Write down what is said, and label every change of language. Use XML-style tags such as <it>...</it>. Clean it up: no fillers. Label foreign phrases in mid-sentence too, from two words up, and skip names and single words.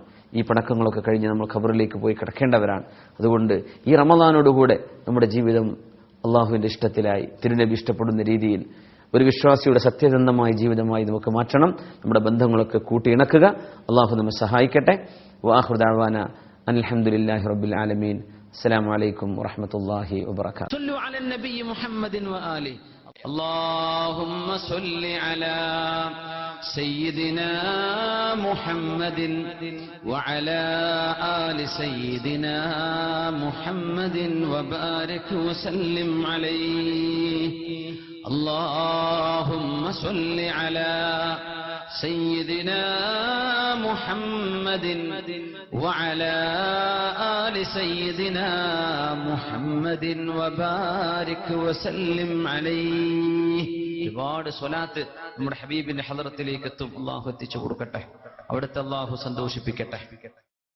<ml>ഈ പണക്കങ്ങളൊക്കെ കഴിഞ്ഞ് നമ്മൾ ഖബറിലേക്ക് പോയി കിടക്കേണ്ടവരാണ്. അതുകൊണ്ട് ഈ റമദാനോടുകൂടെ നമ്മുടെ ജീവിതം അള്ളാഹുവിൻ്റെ ഇഷ്ടത്തിലായി, തിരുനബി ഇഷ്ടപ്പെടുന്ന രീതിയിൽ ഒരു വിശ്വാസിയുടെ സത്യസന്ധമായ ജീവിതമായി നമുക്ക് മാറ്റണം. നമ്മുടെ ബന്ധങ്ങളൊക്കെ കൂട്ടിയിണക്കുക. അള്ളാഹു നമ്മെ സഹായിക്കട്ടെ.</ml> <ar>وآخر دعوانا الحمد لله رب العالمين. السلام عليكم ورحمة الله وبركاته. صلوا على النبي محمد وآله. اللهم صل على سيدنا محمد وعلى آل سيدنا محمد وبارك وسلم عليه. اللهم صل على سيدنا محمد وعلى آل سيدنا محمد وبارك وسلم عليه.</ar> <ml>ഒരുപാട് സ്വലാത്ത് നമ്മുടെ ഹബീബിന്റെ ഹളറത്തിലേക്ക് എത്തും. അള്ളാഹു എത്തിച്ചു കൊടുക്കട്ടെ. അവിടുത്തെ അള്ളാഹു സന്തോഷിപ്പിക്കട്ടെ.</ml>